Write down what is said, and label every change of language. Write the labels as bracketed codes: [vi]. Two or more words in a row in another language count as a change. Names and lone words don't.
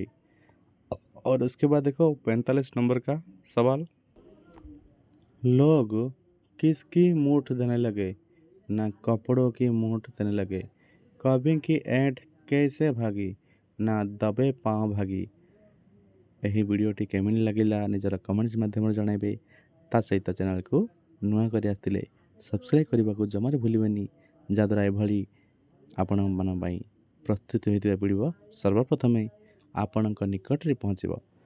[hi] और उसके बाद देखो 45 नंबर का सवाल। लोग किसकी मूठ देने लगे? ना कपड़ों की मूठ देने लगे। कवि की ऐंठ कैसे भागी? ना दबे पाँव भागी। [or] ଏହି ଭିଡ଼ିଓଟି କେମିତି ଲାଗିଲା ନିଜର କମେଣ୍ଟସ୍ ମାଧ୍ୟମରେ ଜଣାଇବେ। ତା ସହିତ ଚ୍ୟାନେଲକୁ ନୂଆ କରି ଆସିଥିଲେ ସବସ୍କ୍ରାଇବ୍ କରିବାକୁ ଜମାରୁ ଭୁଲିବେନି, ଯାହାଦ୍ୱାରା ଏଭଳି ଆପଣମାନଙ୍କ ପାଇଁ ପ୍ରସ୍ତୁତ ହୋଇଥିବା ଭିଡ଼ିଓ ସର୍ବପ୍ରଥମେ ଆପଣଙ୍କ ନିକଟରେ ପହଞ୍ଚିବ।